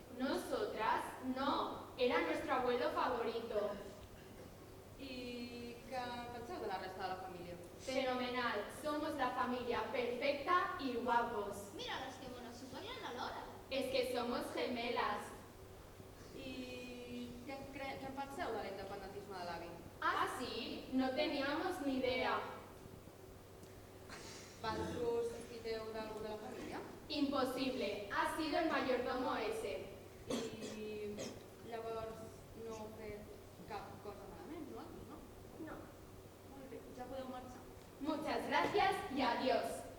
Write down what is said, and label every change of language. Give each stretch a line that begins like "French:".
Spanish: Nosotras no, era nuestro abuelo favorito.
Catalan: I què penseu de la resta de la família?
Spanish: Fenomenal, somos la familia perfecta y guapos.
Catalan: Mira les que bones, s'ho parlen alhora.
Spanish: Es que somos gemelas.
Catalan: I què en penseu de l'independentisme de l'avi?
Spanish: Ah, sí, no teníamos ni idea.
Catalan: Vosaltres sospiteu d'algú de la família?
Spanish: Imposible, ha sido el mayordomo ese.
Catalan: I llavors no heu fet cap cosa malament, no? No. Molt bé, ja podeu marxar.
Spanish: Muchas gracias y adiós.